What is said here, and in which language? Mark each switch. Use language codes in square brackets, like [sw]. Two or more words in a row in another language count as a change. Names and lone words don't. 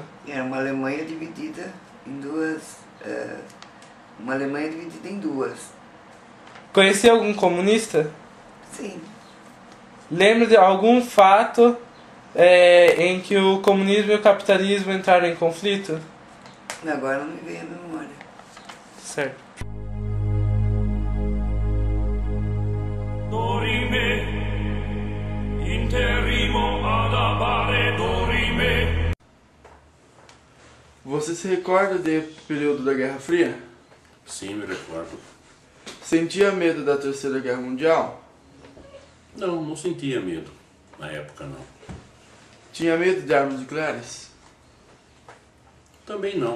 [pt] Era uma Alemanha dividida em duas. Uma Alemanha dividida em duas. Conhecia algum comunista? Sim. Lembra de algum fato em que o comunismo e o capitalismo entraram em conflito? Agora não me vem a memória. Certo. [la] Dorime, interrimo ad appare dorime. [pt] Você se recorda do período da Guerra Fria? Sim, me recordo. Sentia medo da Terceira Guerra Mundial? Não sentia medo. Na época, não. Tinha medo de armas nucleares? Também não.